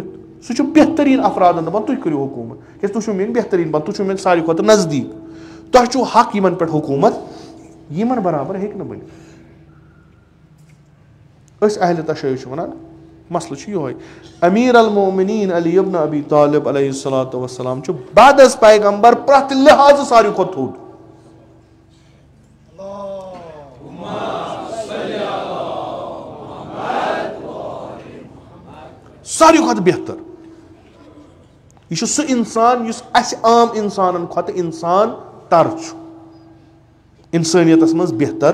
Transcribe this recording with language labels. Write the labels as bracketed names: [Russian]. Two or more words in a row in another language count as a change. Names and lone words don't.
[Kashmiri] سُہ چھُ بہتریٖن افرادن دپان تُہۍ کٔرِو حکوٗمت کیازِ تُہۍ چھِو میٲنۍ بہتریٖن بنٛد, تُہۍ چھِو میٲنۍ ساروی کھۄتہٕ نزدیٖک, تۄہہِ چھُو حق یِمن پٮ۪ٹھ حکوٗمت, یِمن برابر ہیٚکہِ نہٕ بٔنِتھ. أسۍ اہلِ تشیع چھِ وَنان مسلہٕ چھُ یِہوے. امیٖر المومنیٖن علی ابن ابی طالب [Arabic] علیہ الصلوۃ والسلام [Kashmiri] چھُ [Persian] بعد از پیغمبر [Kashmiri] پرٛٮ۪تھ لحاظہٕ ساروی کھۄتہٕ تھوٚد. ساروی کھۄتہٕ بہتر. یہِ چھُ سُہ اِنسان یُس اَسہِ عام اِنسانن کھۄتہٕ اِنسان تر چھُ, اِنسٲنیتس منٛز بہتر.